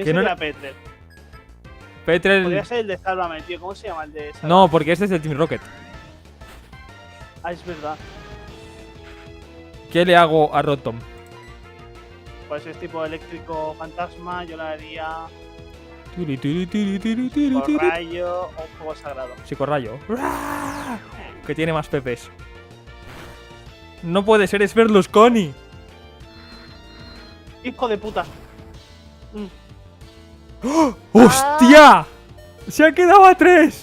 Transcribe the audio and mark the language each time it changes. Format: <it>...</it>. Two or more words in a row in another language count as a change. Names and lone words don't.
<es>Que no sería le- Petrel? Petrel. Podría ser el de Sálvame, tío. ¿Cómo se llama el de Sálvame? No, porque este es del Team Rocket. Ah, es verdad. ¿Qué le hago a Rotom? Pues es tipo eléctrico fantasma. Yo le haría Tiri, tiri, tiri, tiri, tiri, por tiri. rayo o fuego sagrado. Psicorrayo. Que tiene más pepes. No puede ser, es Berlusconi. ¡Hijo de puta! ¡Hostia! ¡Se ha quedado a 3!</es>